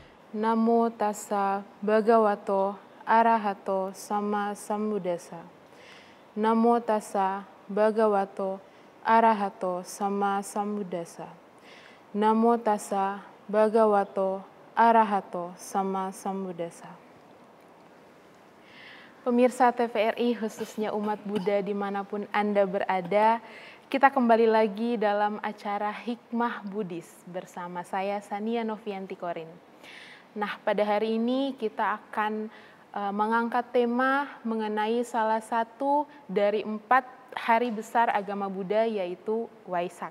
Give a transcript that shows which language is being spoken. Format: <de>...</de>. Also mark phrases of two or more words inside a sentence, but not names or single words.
<pi>Namo tassa bhagavato arahato sama sambuddhassa. Namo tassa bhagavato arahato sama sambuddhassa. Namo tassa bhagavato arahato sama sambuddhassa.</pi> <id>Pemirsa TVRI, khususnya umat Buddha dimanapun Anda berada, kita kembali lagi dalam acara Hikmah Buddhis bersama saya Sania Novianti Korin. Nah, pada hari ini kita akan mengangkat tema mengenai salah satu dari 4 hari besar agama Buddha, yaitu Waisak.</id>